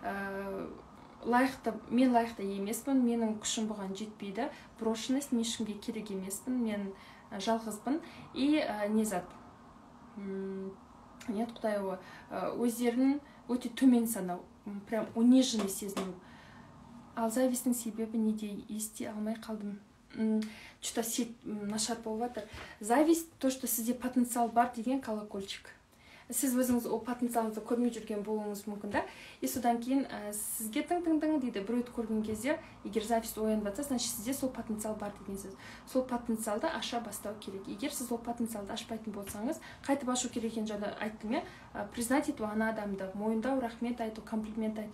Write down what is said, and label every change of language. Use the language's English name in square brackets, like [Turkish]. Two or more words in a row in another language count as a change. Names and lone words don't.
[Kazakh] Мен лайықты емеспін, менің күшім бұған жетпейді, брошенность, мен ешкімге керек емеспін, мен жалғызбын, и не зат. Нет, Құдай өздерін өте төмен санау, [Russian] прям униженный [Kazakh] сезіну. Ал завистің себебі неде ести алмай қалдым. [Russian] Что-то сеть [Kazakh] нашар болып жатыр. [Russian] Зависть, то, что [Kazakh] сізде потенциал бар деген колокольчик. Сіз өзіңіз о потенциалыңызды көрмей жүрген болуыңыз мүмкін да. И содан кейін сізге тың-тың-тың дейді, біреуді көрген кезде, егер зависть оянып жатса, значит сізде сол потенциал бар деген сөз. Сол потенциалды аша бастау керек. Егер сіз ол потенциалды ашпайтын болсаңыз, қайтып ашу керек екенін жаңа айттым, признать ету ана адамды, мойындау, рахмет айту, комплимент айту.